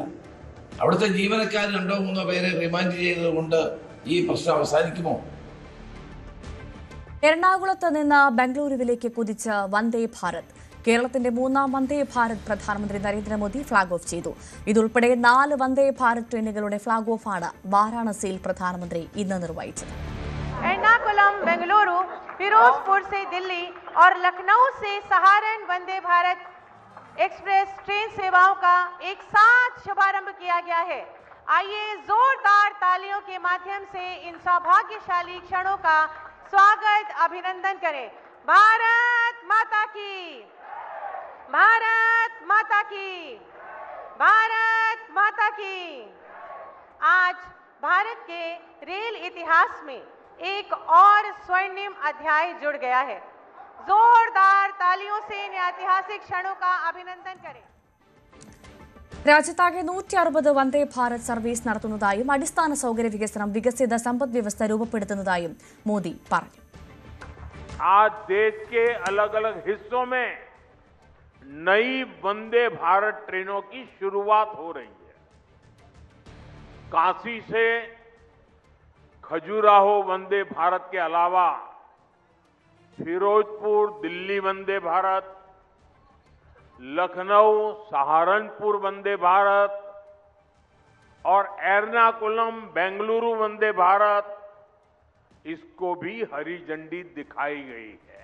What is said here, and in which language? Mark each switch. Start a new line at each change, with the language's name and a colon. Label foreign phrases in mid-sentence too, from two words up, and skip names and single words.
Malayalam: അവിടുത്തെ ജീവനക്കാർ 2-3 പേരെ റിമാൻഡ് ചെയ്തതുകൊണ്ട് ഈ പ്രശ്നം അവസാനിക്കുമോ? എറണാകുളത്ത് നിന്ന് ബംഗളൂരുവിലേക്ക് കുതിച്ച് വന്ദേ ഭാരത്. കേരളത്തിന്റെ 3ാം വന്ദേ ഭാരത് പ്രധാനമന്ത്രി നരേന്ദ്രമോദി
English: flag off
Malayalam: ചെയ്തു. ഇതുൾപ്പെടെ 4 വന്ദേ ഭാരത് ട്രെയിനുകളുടെ
English: flag offആണ്
Malayalam: വാരാണസിയിൽ പ്രധാനമന്ത്രി ഇന്ന് നിർവഹിച്ചത്.
Hindi: एर्नाकुलम, बेंगलुरु, फिरोजपुर से दिल्ली और लखनऊ से सहारन वंदे भारत एक्सप्रेस ट्रेन सेवाओं का एक साथ शुभारंभ किया गया है। आइए जोरदार तालियों के माध्यम से इन सौभाग्यशाली क्षणों का स्वागत, अभिनंदन करें। भारत माता की, भारत माता की, भारत माता की। आज भारत के रेल इतिहास में एक और स्वर्णिम अध्याय जुड़ गया है। जोरदार तालियों से इन ऐतिहासिक क्षणों का अभिनंदन करें।
Malayalam: രാജ്യത്താകെ 160 വന്ദേ ഭാരത് സർവീസ് നടത്തുന്നതായും അടിസ്ഥാന സൗകര്യ വികസനം വികസിത സമ്പദ് വ്യവസ്ഥ രൂപപ്പെടുത്തുന്നതായും മോദി പറഞ്ഞു.
Hindi: आज देश के अलग अलग हिस्सों में नई वंदे भारत ट्रेनों की शुरुआत हो रही है। काशी से खजुराहो वंदे भारत के अलावा फिरोजपुर दिल्ली वंदे भारत, लखनऊ सहारनपुर वंदे भारत और एर्नाकुलम बेंगलुरु वंदे भारत, इसको भी हरी झंडी दिखाई गई है।